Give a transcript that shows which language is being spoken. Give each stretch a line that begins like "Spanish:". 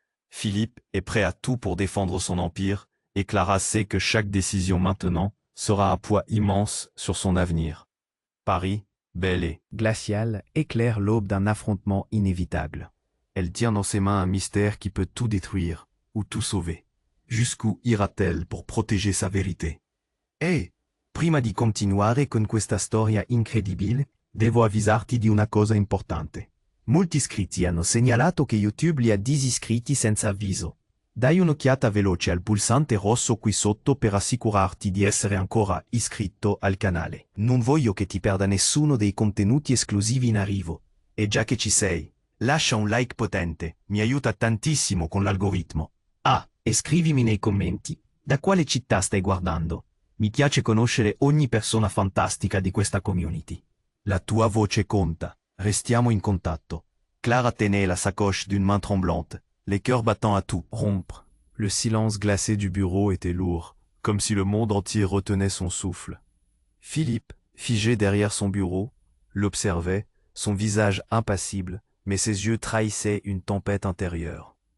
French: Philippe est prêt à tout pour défendre son empire, et Clara sait que chaque décision maintenant sera un poids immense sur son avenir. Paris, belle et glaciale, éclaire l'aube d'un affrontement inévitable. Elle tient dans ses mains un mystère qui peut tout détruire, ou tout sauver. Jusqu'où ira-t-elle pour protéger sa vérité?
Italian: Prima di continuare con questa storia incredibile, devo avvisarti di una cosa importante. Molti iscritti hanno segnalato che YouTube li ha disiscritti senza avviso. Dai un'occhiata veloce al pulsante rosso qui sotto per assicurarti di essere ancora iscritto al canale. Non voglio che ti perda nessuno dei contenuti esclusivi in arrivo. E già che ci sei, lascia un like potente, mi aiuta tantissimo con l'algoritmo. E scrivimi nei commenti, da quale città stai guardando? Mi piace conoscere ogni persona fantastica di questa community. La tua voce conta. Restiamo in contatto.
French: Clara tenait la sacoche d'une main tremblante, les cœurs battant à tout rompre. Le silence glacé du bureau était lourd, comme si le monde entier retenait son souffle. Philippe, figé derrière son bureau, l'observait, son visage impassible, mais ses yeux trahissaient une tempête intérieure.